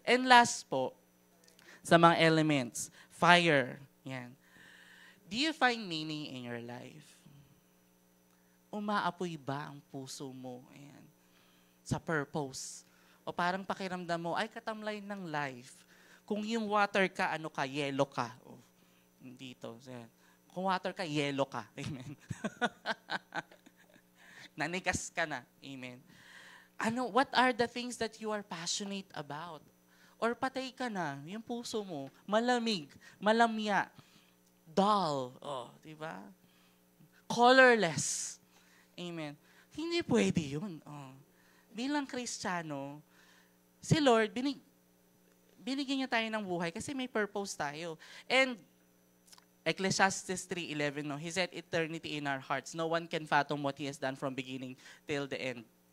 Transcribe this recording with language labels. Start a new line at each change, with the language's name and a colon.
Filipino: And last po, sa mga elements.
English: Fire. Yan. Do you find meaning in your life?
Filipino: Umaapoy ba ang puso mo? Ayan. Sa purpose. O parang pakiramdam mo, ay katamlay ng life. Kung yung water ka, ano ka, yellow ka. Dito. Kung water ka, yellow ka. Amen. Nanigas ka na. Amen.
English: What are the things that you are passionate about?
Filipino: Or patay ka na, yung puso mo, malamig, malamya, dull, di ba? Colorless. Amen. Hindi pwede yun. Bilang Kristiyano, si Lord, binigyan niya tayo ng buhay kasi may purpose tayo.
English: And Ecclesiastes 3:11, He set eternity in our hearts. No one can fathom what He has done from beginning till the end.